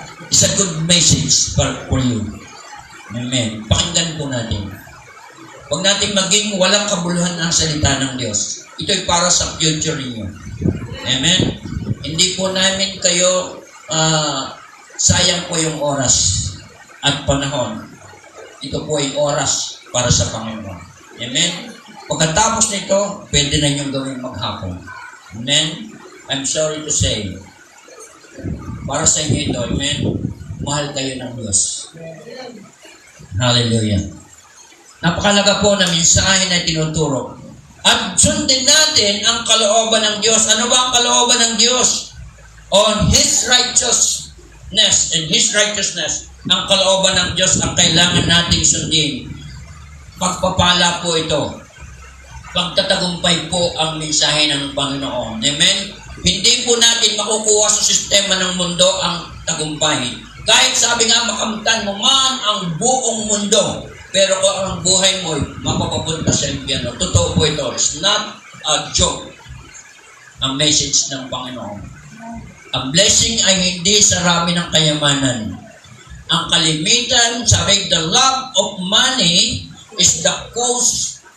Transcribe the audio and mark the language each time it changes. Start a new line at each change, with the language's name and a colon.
English: It's a good message for you.
Filipino: Amen. Pakinggan po natin. Huwag natin maging walang kabuluhan ang salita ng Diyos. Ito'y para sa future ninyo. Amen? Hindi po namin kayo sayang po yung oras at panahon. Ito po ay oras para sa Panginoon. Amen? Pagkatapos nito, pwede na niyong gawin maghapon. Amen?
English: I'm sorry to say,
Filipino: para sa inyo ito, amen? Mahal kayo ng Diyos. Hallelujah. Napakalaga po na mensahe na tinuturo. At sundin natin ang kalooban ng Diyos. Ano ba ang kalooban ng Diyos?
English: On His righteousness and His righteousness.
Filipino: Ang kalooban ng Diyos ang kailangan nating sundin. Pagpapala po ito. Pagtatagumpay po ang mensahe ng Panginoon. Amen? Hindi po natin makukuha sa sistema ng mundo ang tagumpay. Kahit sabi nga, makamtan mo man ang buong mundo, pero kung ang buhay mo mapapapunta sa impyerno. Totoo po ito.
English: It's not a joke.
Filipino: Ang message ng Panginoon. Ang blessing ay hindi sa rami ng kayamanan. Ang kalimitan, sabi,
English: the love of money is the cause